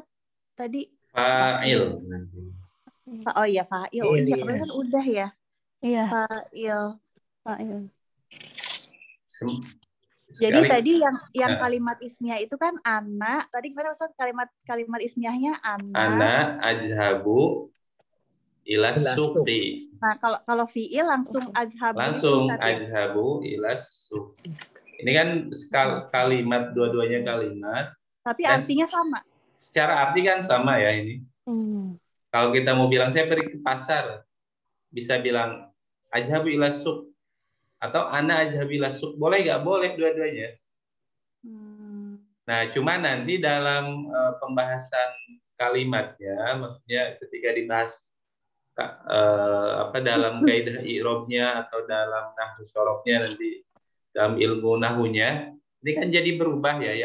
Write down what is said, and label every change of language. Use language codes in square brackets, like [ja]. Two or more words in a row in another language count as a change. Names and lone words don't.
[id] Tadi fa'il. Oh iya, fa'il. Oh iya, kan udah ya. Iya. Fa'il. Jadi tadi yang kalimat ismiyah itu kan ana. Tadi gimana Ustaz kalimat ismiyahnya ana? [ar] أنا أذهب إلى السوق. [id] Nah, kalau fi'il langsung ajhabu. [ar] أذهب إلى السوق. [id] Ini kan kalimat, dua-duanya kalimat. Tapi artinya sama. Secara arti kan sama ya ini. Kalau kita mau bilang saya pergi ke pasar, bisa bilang [ar] أذهب إلى سوق [id] atau [ar] أنا أذهب إلى سوق. [id] Boleh nggak? Boleh dua-duanya. Nah, cuma nanti dalam pembahasan kalimatnya, maksudnya ketika dibahas dalam kaidah i'rabnya atau dalam nahwu sorofnya nanti dalam ilmu nahunya, ini kan jadi berubah ya.